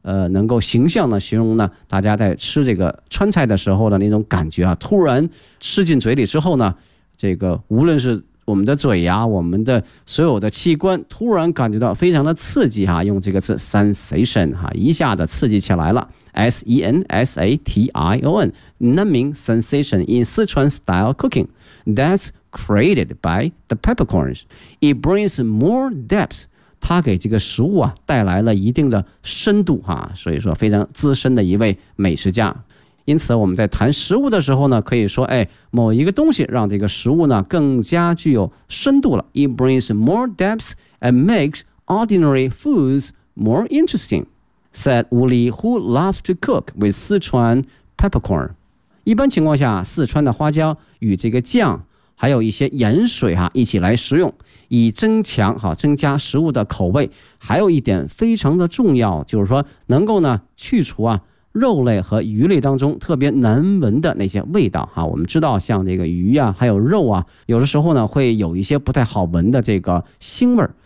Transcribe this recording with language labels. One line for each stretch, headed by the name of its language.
Chinese: 能够形象的形容呢，大家在吃这个川菜的时候的那种感觉啊，突然吃进嘴里之后呢，这个无论是我们的嘴呀、啊、我们的所有的器官突然感觉到非常的刺激哈、啊、用这个词 sensation 哈、啊、一下子刺激起来了 ,
English: sensation,numbing sensation in Sichuan style cooking, that's created by the peppercorns. It brings more depth,
Chinese: 它给这个食物啊带来了一定的深度哈、啊、所以说非常资深的一位美食家。因此我们在谈食物的时候呢，可以说哎，某一个东西让这个食物呢更加具有深度了。
English: It brings more depth and makes ordinary foods more interesting, said Wu Li, who loves to cook with Sichuan peppercorn.
Chinese: 一般情况下，四川的花椒与这个酱还有一些盐水哈、啊、一起来食用，以增强哈、啊、增加食物的口味。还有一点非常的重要，就是说能够呢去除啊肉类和鱼类当中特别难闻的那些味道哈、啊，我们知道像这个鱼啊，还有肉啊，有的时候呢会有一些不太好闻的这个腥味。